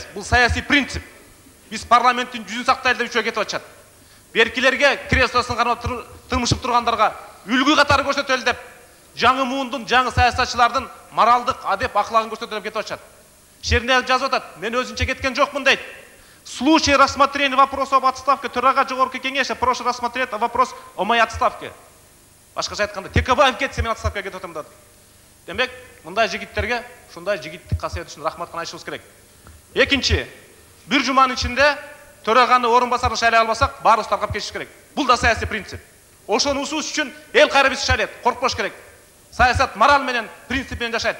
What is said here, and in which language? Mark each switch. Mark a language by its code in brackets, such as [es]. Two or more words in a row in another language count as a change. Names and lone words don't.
[ky] Бул саясий принцип. Биз парламенттин жүзүн сактайлы деп үчөө кетип атышат. Беркилерге, креслосын кармап тырмышып тургандарга үлгү катары көрсөтөлү деп, жаңы муундун, жаңы саясатчылардын моралдык, адеп, аклагын көрсөтөлүп кетип атышат. Шерниязов жазып атат, мен өзүнчө кеткен жокмун дейт. [ru] В случае рассмотрения вопроса об отставке [ky] төрага жогорку кеңеши [ru] прошу рассмотреть вопрос о моей отставке. [ky] Башкача айтканда, Текебаев кетсе мен отставкага кетип атам деді. Демек, мындай жигиттерге ушундай жигиттик касиет үчүн рахмат айтышыбыз керек. Экинчи, бир жуманын ичинде төраганы орун басарын шайлай албасак, баарыбыз таркап кетиш керек. Бул да саясий принцип. Ошону усуш үчүн эл кайра бизди шайлайт, коркпош керек. Саясат мораль менен, принцип менен жашайт.